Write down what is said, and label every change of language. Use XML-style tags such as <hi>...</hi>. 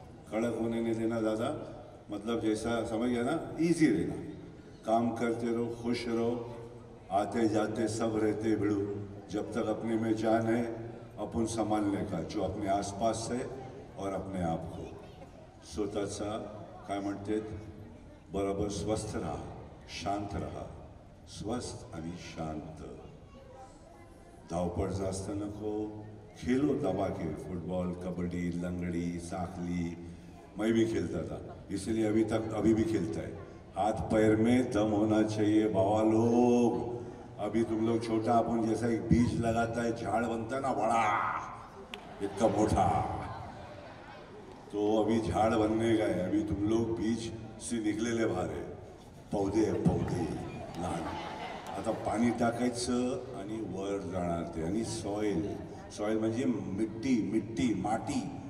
<hi>कड़क होने नहीं देना ज़्यादा, मतलब जैसा समझ गया ना, इजी रहना. काम करते रहो, खुश रहो, आते जाते सब रहते भिड़ू. जब तक अपने में जान है अपन संभालने का, जो अपने आसपास है और अपने आप को.</hi> <mr>स्वतःचा काय म्हणते, बरोबर स्वस्थ राहा, शांत राहा. स्वस्थ आणि शांत. धावपळ जास्त नको.</mr> <hi>खेलो दबा के, फुटबॉल, कबड्डी, लंगड़ी, साखली, मैं भी खेलता था, इसलिए अभी भी खेलता है. हाथ पैर में दम होना चाहिए बाबा लोग. अभी तुम लोग छोटा, अपन जैसा एक बीज लगाता है, झाड़ बनता है ना बड़ा, इतना मोटा, तो अभी झाड़ बनने का है. अभी तुम लोग बीज से निकलेले</hi> <mr>बाहेर आहे.</mr> <hi>पौधे लहान.</hi> <mr>आता पाणी टाकायचं आणि वर जाणार ते. आणि सॉइल म्हणजे मिट्टी, माटी.</mr>